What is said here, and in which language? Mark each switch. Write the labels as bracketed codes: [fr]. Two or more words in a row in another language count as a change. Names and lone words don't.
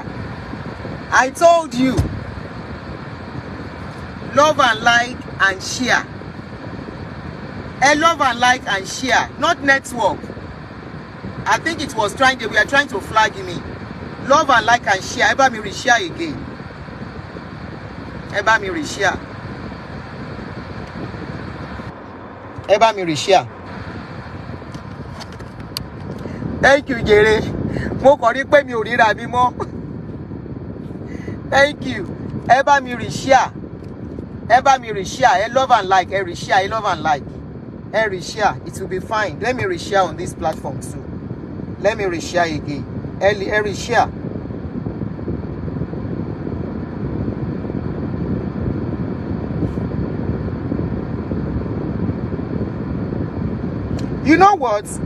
[en] I told you, love and like and share. Love and like and share, not network. I think it was we are trying to flag me. Love and like and share. [yo] Eba mi [en] reshare again. [yo] Eba mi [en] reshare. [yo] Eba mi reshare. [en] Thank you, Jere. [yo] Mo kàn rí pé mi ò ríra mi mọ́. [en] Thank you. [yo] Eba mi [en] reshare. [yo] Eba mi reshare. [en] Love and like. Reshare. Love and like. Reshare. It will be fine. Let me reshare on this platform too. Let me reshare again. Reshare. You know what?